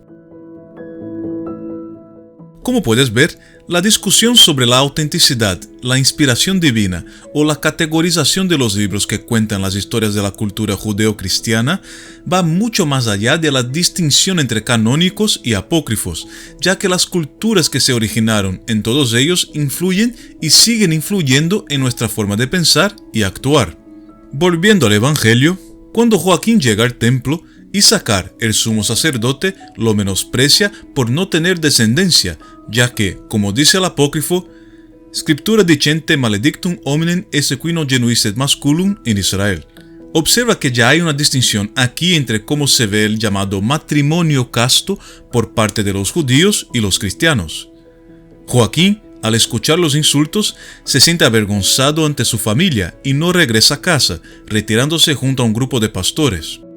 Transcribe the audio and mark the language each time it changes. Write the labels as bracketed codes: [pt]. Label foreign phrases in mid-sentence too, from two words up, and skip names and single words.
[es] Como puedes ver, la discusión sobre la autenticidad, la inspiración divina o la categorización de los libros que cuentan las historias de la cultura judeo-cristiana va mucho más allá de la distinción entre canónicos y apócrifos, ya que las culturas que se originaron en todos ellos influyen y siguen influyendo en nuestra forma de pensar y actuar. Volviendo al Evangelio, cuando Joaquín llega al templo, Isaacar, el sumo sacerdote, lo menosprecia por no tener descendencia, ya que, como dice el apócrifo, [la] Scriptura dicente maledictum hominem esse qui non genuisset masculum in Israel. [es] Observa que ya hay una distinción aquí entre cómo se ve el llamado matrimonio casto por parte de los judíos y los cristianos. Joaquín, al escuchar los insultos, se siente avergonzado ante su familia y no regresa a casa, retirándose junto a un grupo de pastores.